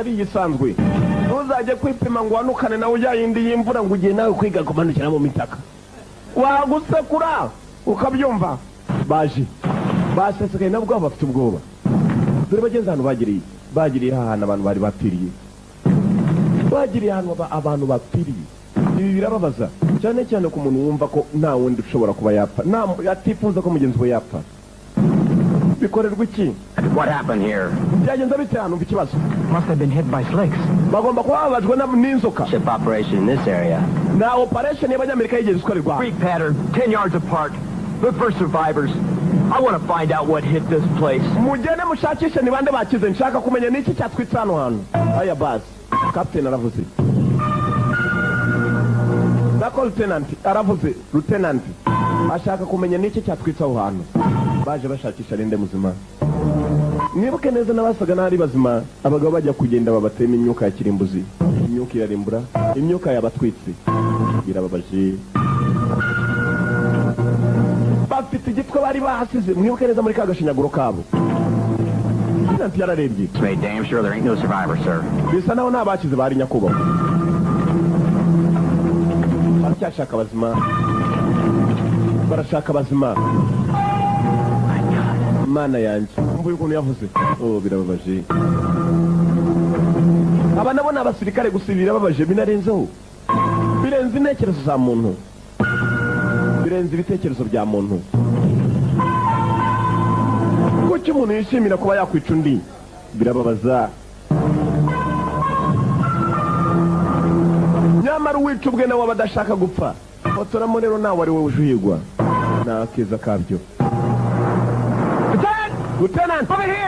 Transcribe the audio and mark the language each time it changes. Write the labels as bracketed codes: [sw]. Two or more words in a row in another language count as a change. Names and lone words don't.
[rw] ari igisanzwe ntuzajye kwipima ngo wanukane nawe ujya yindi y'imvura ngo ugiye nawe kwiga kumanukira mu mitaka wagusekura ukabyumva baje basesekaye nabwo bafite ubwoba dore bagenzi hano bagiriye ahantu abantu bari bapfiriye bagiriye ahantu abantu bapfiriye ibi birababaza cyane cyane ku muntu wumva ko nta wundi ushobora kuba yapfa atifuza ko mugenzi we yapfa bikorerwa iki [en] What happened here? [rw] byagenze bite hano ikibazo [en] Must have been hit by snakes. [rw] bagomba kuba babajwe n'inzoka [en] Ship operation in this area. [rw] na operation y'abanyamerika yigeze ikorerwa [en] Creek pattern, 10 yards apart. Look for survivors. I want to find out what hit this place. [rw] mugende mushakishe ni bande bakize nshaka kumenya niki cyatwitse hano hantu aya basi captain aravuze nako lieutenant aravuze lieutenant ashaka kumenya niki cyatwitse aho hantu baje bashakisha rinde muzima nibuke neza n'abasaga n'ari bazima abagabo bajya kugenda babatema imyuka ya kirimbuzi imyuka irarimbura imyuka yabatwitse irababaje bafite igitwe bari bahasize mwibuke neza muri kagashinyaguro kabo nanti yararebye [en] It's made damn sure there ain't no survivors, sir. [rw] bisa naho nta bakize bari nyakubahwa baracyashaka abazima barashaka abazima mana yanjye mvuye ukuntu yavuze birababaje aba nabo ni abasirikare gusa birababaje binarenzeho birenze intekerezo za muntu birenze ibitekerezo bya muntu kuki umuntu yishimira kuba yakwica undi birababaza nyamara uwica ubwe nawe aba adashaka gupfa fotoramo rero nawe ari wowe ujuhigwa nta keza kabyo Lieutenant, [en] over here!